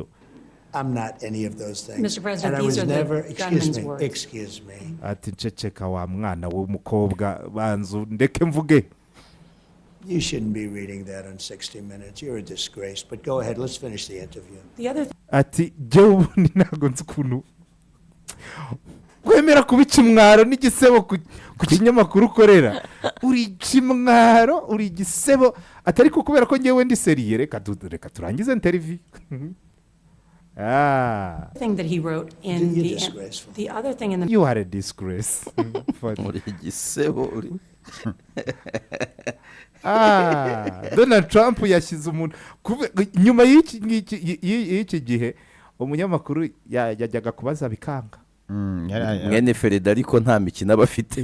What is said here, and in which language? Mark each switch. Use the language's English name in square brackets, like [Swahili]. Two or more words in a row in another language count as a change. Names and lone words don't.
[English] I'm not any of those things. Mr. President, and I these was are the never, gunman's words. excuse me. [Kinyarwanda] ati nceceka wa mwana w'umukobwa banzu ndeke mvuge. [English] You shouldn't be reading that on 60 Minutes. You're a disgrace. But go ahead, let's finish the interview. The other [Kinyarwanda] ati jyewe ubundi ntabwo nzi ukuntu wemera kuba ikimwaro n'igisebo ku kinyamakuru ukorera. uri ikimwaro uri igisebo atari ko kubera ko ngewe ndi seriye reka turangize interview. [English] thing that he wrote in You're disgraceful. the other thing in the You are a disgrace. [Kinyarwanda] Uri igisebo uri. Donald Trump yashyize umuntu nyuma y'iki gihe umunyamakuru yajyaga kubaza bikanga. Mwene Federico nta mikino aba afite.